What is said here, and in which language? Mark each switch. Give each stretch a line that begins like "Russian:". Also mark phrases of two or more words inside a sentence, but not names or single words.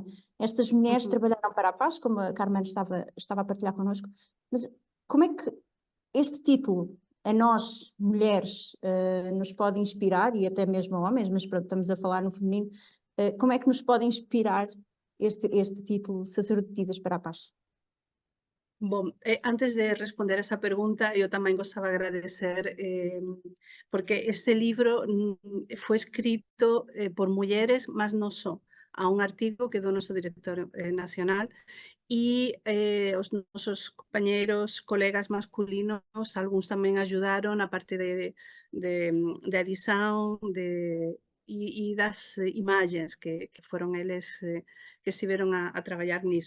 Portuguese: Estas mulheres trabalharam para a paz, como a Carmen estava a partilhar connosco, mas como é que este título a nós, mulheres, nos pode inspirar, e até mesmo a homens, mas pronto, estamos a falar no feminino, como é que nos pode inspirar este título, Sacerdotisas para a Paz?
Galician: Bom, antes de responder esa pregunta, eu tamén gostaba de agradecer porque este libro foi escrito por mulleres, mas non só. A un artigo que do noso director nacional e os nosos compañeiros, colegas masculinos, algúns tamén axudaron a parte de edición e das imagens que foron eles que estiveron a traballar niso.